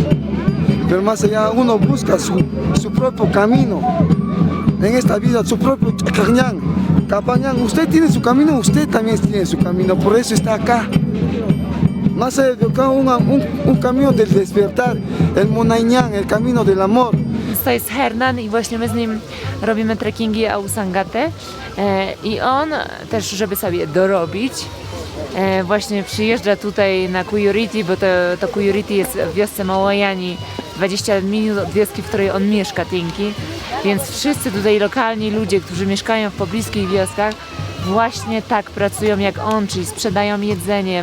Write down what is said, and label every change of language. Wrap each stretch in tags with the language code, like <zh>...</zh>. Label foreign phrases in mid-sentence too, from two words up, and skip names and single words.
<es>Pero más allá uno busca su propio camino en esta vida, su propio cañán. Capañán, usted tiene su camino, usted también tiene su camino, por eso está acá. Más allá de acá un camino del despertar, el Monañán, el camino del amor.</es> <pl>To jest Hernan i właśnie my z nim robimy trekkingi Ausangate i on też, żeby sobie dorobić, właśnie przyjeżdża tutaj na Kujuriti, bo to Kujuriti jest w wiosce Małajani, 20 minut od wioski, w której on mieszka, Tinki, więc wszyscy tutaj lokalni ludzie, którzy mieszkają w pobliskich wioskach, właśnie tak pracują jak on, czyli sprzedają jedzenie.</pl>